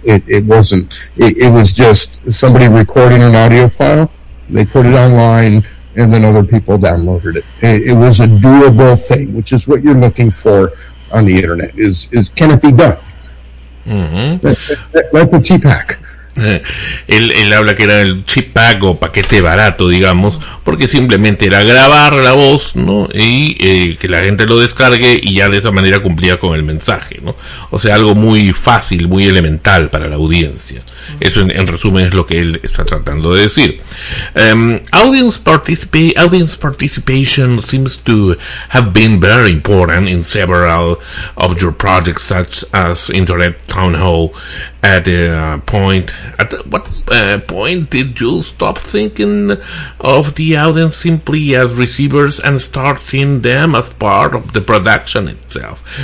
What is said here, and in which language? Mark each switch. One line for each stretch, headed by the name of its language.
English: It wasn't. It was just somebody recording an audio file, they put it online, and then other people downloaded it. It was a doable thing, which is what you're looking for on the internet, is can it be done? Mm-hmm. Like a cheap hack.
Spanish: Él habla que era el chip pack o paquete barato, digamos, porque simplemente era grabar la voz, ¿no? Y que la gente lo descargue y ya de esa manera cumplía con el mensaje, ¿no? O sea, algo muy fácil, muy elemental para la audiencia. Eso en resumen es lo que él está tratando de decir.
English: Audience participation seems to have been very important in several of your projects, such as Internet Town Hall. At what point did you stop thinking of the audience simply as receivers and start seeing them as part of the production itself?